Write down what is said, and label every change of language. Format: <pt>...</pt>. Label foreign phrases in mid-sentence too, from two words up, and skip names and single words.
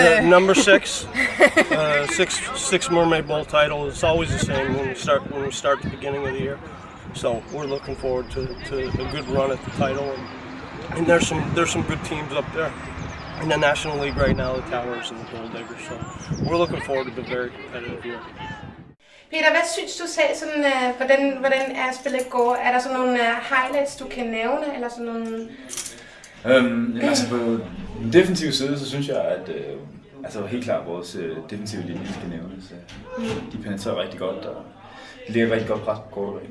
<en>Number 6, six Mermaid Bowl title. It's always the same when we start the beginning of the year. So we're looking forward to a good run at the title, and there's some good teams up there in the National League right now, the Towers and the Gold Diggers. So we're looking forward to a very competitive year.</en> <da>Peter, hvad synes du selv, sådan, hvordan er spillet går? Er der sådan nogle highlights, du kan nævne, eller sådan nogle... Altså på den defensive side, så synes jeg, at helt klart vores defensive linje skal nævnes. De penetrerer rigtig godt, og de ligger rigtig godt pres på quarterbacken.</da>